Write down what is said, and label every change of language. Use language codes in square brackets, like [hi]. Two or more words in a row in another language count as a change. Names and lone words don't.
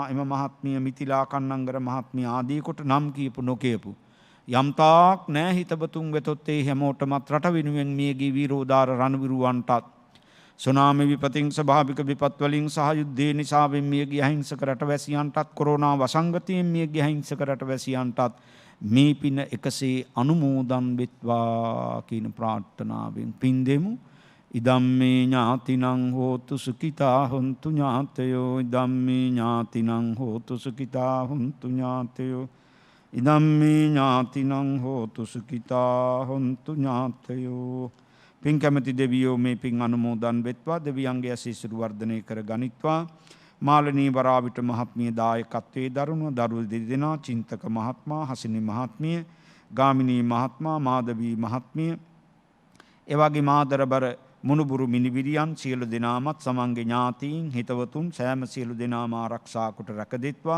[si] එම මහත්මිය මිතිලා කන්නංගර මහත්මිය ආදී කොට නම් කියපු නොකියපු යම්තාක් නෑ හිතබතුන් වෙතොත් ඒ හැමෝටමත් රට වෙනුවෙන් මියගිය වීරෝදාර රණවිරුවන්ටත් සුනාමි විපතින් ස්වභාවික විපත් වලින් සහ යුද්ධය නිසාවෙන් මියගිය අහිංසක රටවැසියන්ටත් කොරෝනා වසංගතයෙන් මියගිය අහිංසක රටවැසියන්ටත් මේ පින එකසේ අනුමෝදන් වෙත්වා කියන ප්‍රාර්ථනාවෙන් පින් දෙමු. [pi] ඉදම්මේ ඥාතිනං හෝතු සුඛිතා හොන්තු ඥාතයෝ ඉදම්මේ ඥාතිනං හෝතු සුඛිතා හොන්තු ඥාතයෝ ඉදම්මේ ඥාතිනං හෝතු සුඛිතා හොන්තු ඥාතයෝ. [si] පින් කැමැති දෙවියෝ මේ පින් අනුමෝදන් වෙත්වා. දෙවියන්ගේ ආශිර්වාද වර්ධනය කර ගනිත්වා. මාලනී වරාවිට මහත්මිය දායකත්වයේ දරුණු දරුවෝ දෙදෙනා චින්තක මහත්මයා හසිනි මහත්මිය ගාමිණී මහත්මයා මාධවී මහත්මිය එවැගේ මාදරබර මුණුබුරු මිනිවිරියන් සියලු දෙනාමත් සමන්ගේ ඥාතීන් හිතවතුන් සෑම සියලු දෙනාම ආරක්ෂා කොට රැකදෙත්වා.